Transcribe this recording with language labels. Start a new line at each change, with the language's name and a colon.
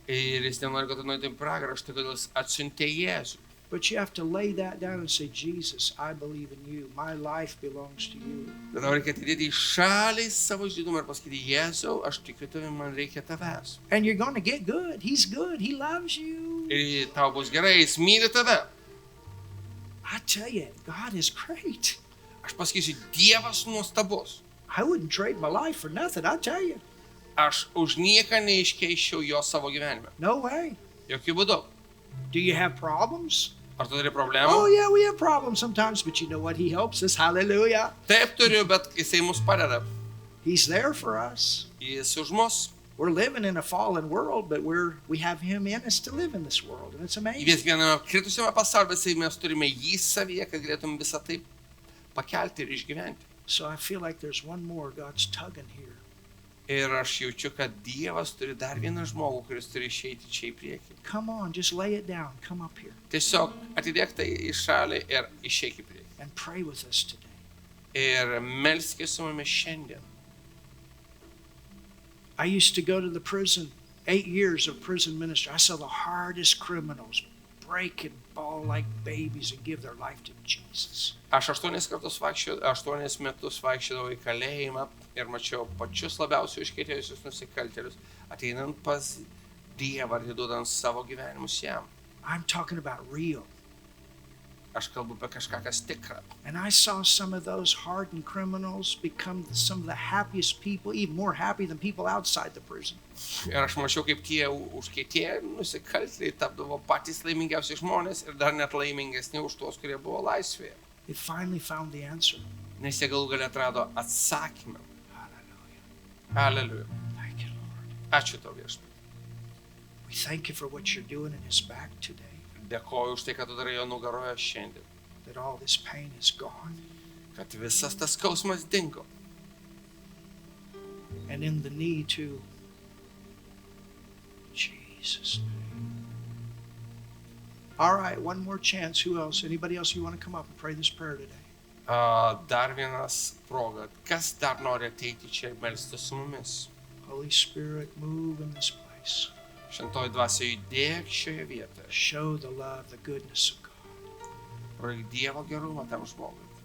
Lithuanian: ir jis nenori, kad tu nueitum į pragarą. Štai kodėl jis atsiuntė Jėzų.
English: But you have to lay that down and say, Jesus, I believe in you. My life belongs to you.
Lithuanian: Bet tau reikia atidėti į šalį savo išdidumą ir pasakyti, Jėzau, aš tikiu tavim, man reikia tavęs.
English: And you're going to get good. He's good. He loves you.
Lithuanian: Ir tau bus gerai, jis myli tave.
English: I tell you, God is great.
Lithuanian: Aš pasakysiu, Dievas nuostabus.
English: I wouldn't trade my life for nothing, I tell you.
Lithuanian: Aš už nieką neiškeiščiau jo savo gyvenime.
English: No way.
Lithuanian: Jokių būdų.
English: Do you have problems?
Lithuanian: Ar tu turi problemų?
English: Oh, yeah, we have problems sometimes, but you know what? He helps us. Hallelujah.
Lithuanian: Taip turiu, bet jisai mus padeda.
English: He's there for us.
Lithuanian: Jis už mus.
English: We're living in a fallen world, but we have Him in us to live in this world, and it's amazing.
Lithuanian: Vis viename kritusiame pasaulyje mes turime jį savyje, kad galėtum visą tai pakelti ir išgyventi.
English: So I feel like there's one more God's tugging here.
Lithuanian: Ir aš jaučiu, kad Dievas turi dar vieną žmogų, kuris turi išeiti čia į priekį.
English: Come on, just lay it down. Come up here
Lithuanian: Tiesiog atidėk tai į šalį ir išeik į priekį.
English: and pray with us today.
Lithuanian: Ir melskis su mumis šiandien.
English: I used to go to the prison, 8 years of prison ministry. I saw the hardest criminals break and bawl like babies and give their life to Jesus.
Lithuanian: Aš 8 metus vaikščiodavau į kalėjimą ir mačiau pačius labiausiai užkietėjusius nusikaltėlius, ateinant pas Dievą ir atiduodant savo gyvenimus jam.
English: I'm talking about real.
Lithuanian: Aš kalbu apie kažką, kas tikra.
English: And I saw some of those hardened criminals become some of the happiest people, even more happy than people outside the prison.
Lithuanian: Ir aš mačiau, kaip tie užkietėję nusikaltėliai tapdavo patys laimingiausi žmonės ir dar net laimingesni už tuos, kurie buvo laisvėje.
English: They finally found the answer.
Lithuanian: Nes jie galų galia atrado atsakymą.
English: Hallelujah.
Lithuanian: Aleliuja.
English: Thank you, Lord.
Lithuanian: Ačiū tau, Viešpatie.
English: We thank you for what you're doing in his back today,
Lithuanian: Dėkoju už tai, kad tu darai jo nugaroje šiandien.
English: that all this pain is gone.
Lithuanian: Kad visas tas skausmas dingo.
English: And in the knee too. Jesus' name. All right, one more chance. Who else? Anybody else you want to come up and pray this prayer today?
Lithuanian: Dar vienas proga. Kas dar nori ateiti čia ir melstis su mumis?
English: Holy Spirit, move in this place.
Lithuanian: Šventoji dvasia judėk šioje vietoje.
English: Show the love, the goodness of God.
Lithuanian: Rodyk Dievo gerumą tam žmogui.